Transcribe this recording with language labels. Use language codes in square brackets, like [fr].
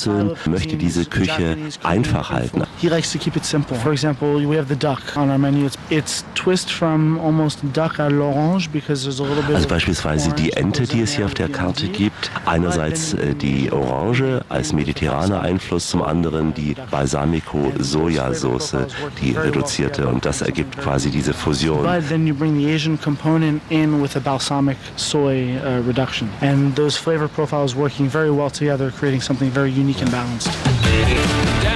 [de] Wurzeln möchte diese Küche einfach halten. [en] He likes to keep it simple. For example, we have the duck on our menu. It's twist from almost duck à l'orange because there's a little bit. [de] Also beispielsweise die Ente, die es hier auf der Karte gibt. Einerseits die Orange als mediterraner Einfluss, zum anderen die Balsamico-Sojasauce, die reduzierte. Und das ergibt quasi diese Fusion. [en] But then you bring the Asian component in with a balsamic soy reduction. And those flavor profiles working very well together, creating something very unique and balanced.